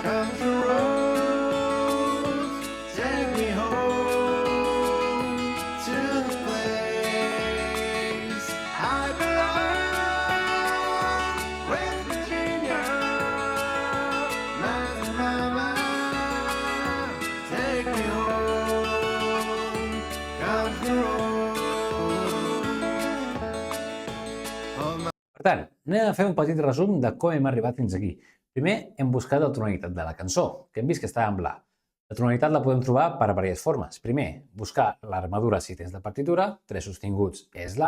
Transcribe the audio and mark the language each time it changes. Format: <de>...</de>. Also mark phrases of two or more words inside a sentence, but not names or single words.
<en>Comes the road, take me home to the place I belong. West Virginia, Mountain Mama, take me home. Comes the road.</en> <ca>Per tant, anem a fer un petit resum de com hem arribat fins aquí. Primer, hem buscat la tonalitat de la cançó, que hem vist que estava en La. La tonalitat la podem trobar per diverses formes. Primer, buscar l'armadura si tens la partitura, 3 sostinguts és La.</ca>